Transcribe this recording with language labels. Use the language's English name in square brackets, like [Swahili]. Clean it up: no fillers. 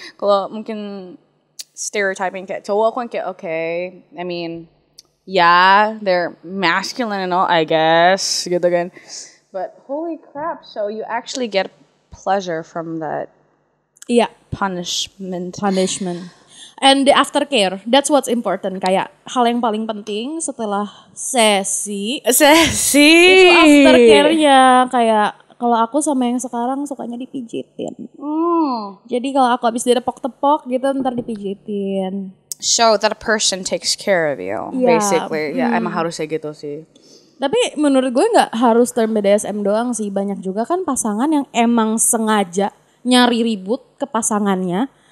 [Indonesian] Kalau mungkin stereotyping kayak cowok, aku yang kayak [English] okay, I mean, yeah, they're masculine and all, I guess, [Indonesian] gitu kan. [English] But holy crap, so you actually get pleasure from that punishment. And the aftercare, that's what's important. [Indonesian] Kayak hal yang paling penting setelah sesi. Itu aftercare-nya. Kayak kalau aku sama yang sekarang sukanya dipijitin. Jadi kalau aku habis ditepok-tepok gitu ntar dipijitin. [English] So that person takes care of you, basically. [Indonesian] Ya emang harusnya gitu sih. Tapi menurut gue gak harus term BDSM doang sih. Banyak juga kan pasangan yang emang sengaja nyari ribut ke pasangannya.